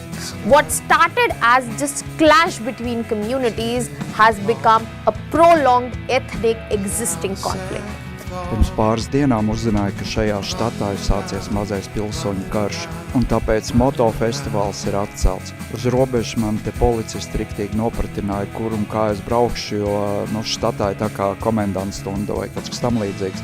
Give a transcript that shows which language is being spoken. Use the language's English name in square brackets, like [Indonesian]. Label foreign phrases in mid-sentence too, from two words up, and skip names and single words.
[English] What started as just clash between communities has become a prolonged ethnic existing conflict. [Latvian] Pirms pāris dienām uzzināja, ka šajā štatā ir sācies mazais pilsoņu karš, un tāpēc motofestivāls ir atcelts. Uz robežas man te policisti riktīgi nopratināja, kur un kā es braukšu, jo štatā ir tā kā komendants stunda vai kaut kas tam līdzīgs.